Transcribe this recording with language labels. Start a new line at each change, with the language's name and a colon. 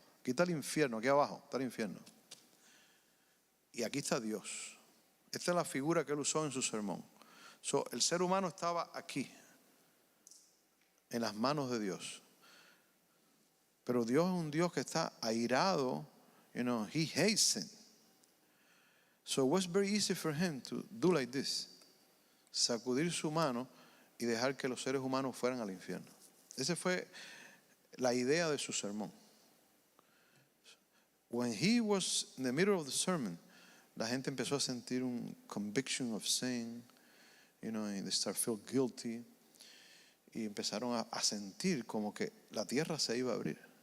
Spanish: Aquí está el infierno, aquí abajo está el infierno. Y aquí está Dios. Esta es la figura que él usó en su sermón. El ser humano estaba aquí, en las manos de Dios. Pero Dios es un Dios que está airado.
English: He hates sin. So it was very easy for him to do like this.
Spanish: Sacudir su mano y dejar que los seres humanos fueran al infierno. Esa fue la idea de su sermón.
English: When he was in the middle of the sermon,
Spanish: la gente empezó a sentir un
English: conviction of sin, and they start feel guilty,
Spanish: y empezaron a sentir como que la tierra se iba a abrir.